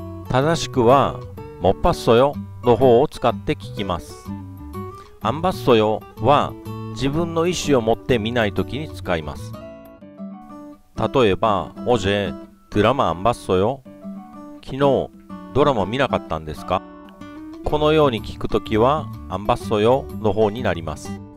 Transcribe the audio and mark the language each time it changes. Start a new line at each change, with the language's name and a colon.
Japanese: 正しくはモッパッソよの方を使って聞きます。アンバッソよは自分の意思を持って見ないときに使います。例えば、
Korean: 어제 드라마 안 봤어요?
Japanese: 昨日ドラマ見なかったんですか？このように聞くときは
Korean: 안 봤어요
Japanese: の方になります。